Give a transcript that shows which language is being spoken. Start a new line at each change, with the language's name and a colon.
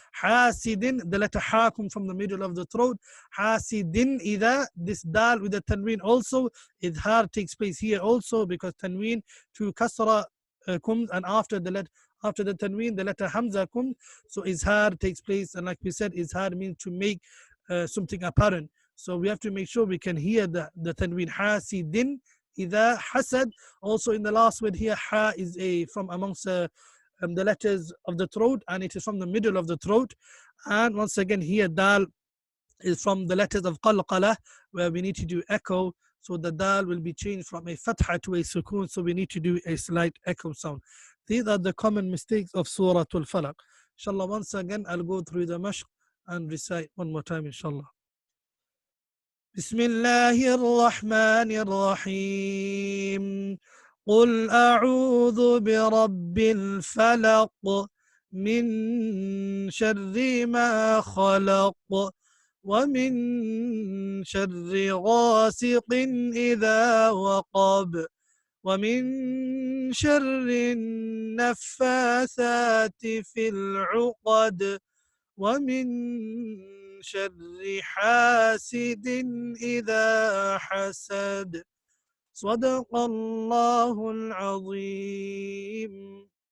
English: حَاسِدٍ, the letter ha comes from the middle of the throat.
Arabic: حَاسِدٍ إِذَا,
English: this dal with the tanween also, idhar takes place here also because tanween to kasra comes, and after the tanween, the letter hamza comes. So izhar takes place, and like we said, izhar means to make something apparent. So we have to make sure we can hear the tanween.
Arabic: حَاسِدٍ إذا hasad.
English: Also in the last word here, ha is from amongst the letters of the throat, and it is from the middle of the throat. And once again here, dal is from the letters of qalqala, where we need to do echo. So the dal will be changed from a fatha to a sukoon. So we need to do a slight echo sound. These are the common mistakes of Surah Al-Falaq. Inshallah, once again, I'll go through the mashq and recite one more time, inshallah.
Arabic: بسم الله الرحمن الرحيم قل أعوذ برب الفلق من شر ما خلق ومن شر غاسق إذا وقب ومن شر النفاثات في العقد ومن شر حاسد إذا حسد صدق الله العظيم.